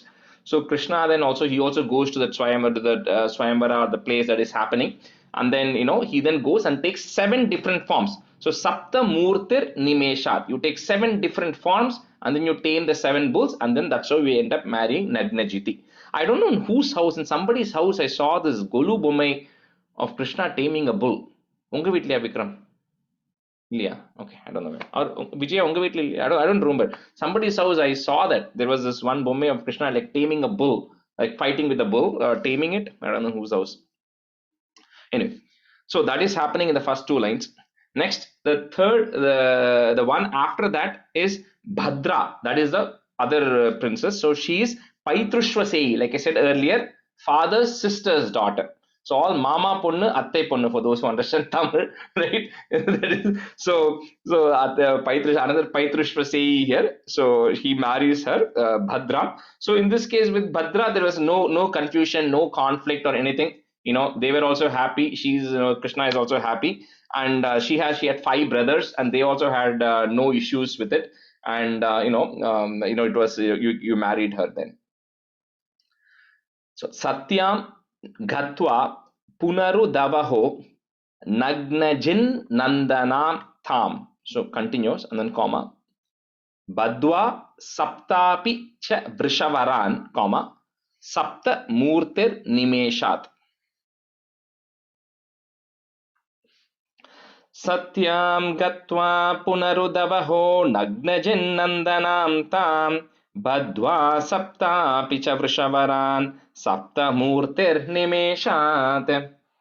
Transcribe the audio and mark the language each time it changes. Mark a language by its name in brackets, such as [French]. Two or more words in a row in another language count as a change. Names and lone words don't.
[English] So Krishna then he also goes to the Swayamvara, or the place that is happening, and then he then goes and takes 7 different forms. [Sanskrit] So सप्त मूर्तिर् निमेषात्, [English] you take 7 different forms and then you tame the 7 bulls, and then that's how we end up marrying Nagnajiti. I don't know in whose house, in somebody's house I saw this Golu Bommai of Krishna taming a bull. [Tamil] உங்க வீட்லயா Vikram? [English] Yeah, okay, I don't know. Or Vijaya, [Tamil] உங்க வீட்ல, [English] I don't remember. Somebody's house I saw that there was this one Bommai of Krishna like taming a bull, like fighting with a bull, taming it. I don't know whose house. Anyway, so that is happening in the first 2 lines. Next, the third, the one after that is Bhadra. That is the other princess. So she is Paitrushvasei, like I said earlier, father's sister's daughter. So all [Tamil] மாமா பொண்ணு, அத்தை பொண்ணு, [English] for those who understand Tamil, right? so another Paitrushvasei here. So he marries her, Bhadra. So in this case with Bhadra, there was no confusion, no conflict or anything. They were also happy. Krishna is also happy, and she had 5 brothers, and they also had no issues with it. And it was you married her then. [Sanskrit] So सत्यां गत्वा पुनरु दवहो नग्नजिन् नन्दनां ताम्. [English] So continues and then comma. [Sanskrit] बद्ध्वा सप्तापि च वृषवरान्, comma सप्त मूर्तिर् निमेषात्. सत्यां गत्वा पुनरुदवहो नग्नजिन् नन्दनां ताम् बद्ध्वा सप्तापि च वृषवरान् सप्तमूर्तिर्निमेषात्.